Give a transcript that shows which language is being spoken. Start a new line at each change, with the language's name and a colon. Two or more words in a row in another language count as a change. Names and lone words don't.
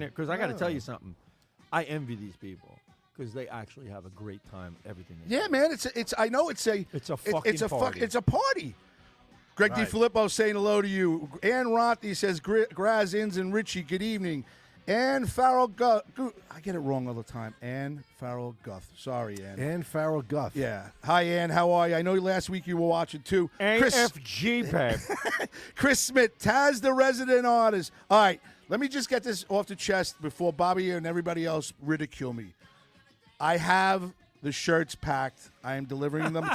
English: it because I got to tell you something. I envy these people because they actually have a great time. Everything. Yeah, man. It's a party. Greg Right. DiFilippo saying hello to you. Ann Ronthi says, Graz, Inns, and Richie, good evening. Ann Farrell Guth. I get it wrong all the time. Ann Farrell Guth. Sorry, Ann. Ann Farrell Guth. Yeah. Hi, Ann. How are you? I know last week you were watching, too. AFG, babe. Chris Smith, Taz the resident artist. All right, let me just get this off the chest before Bobby and everybody else ridicule me. I have the shirts packed. I am delivering them.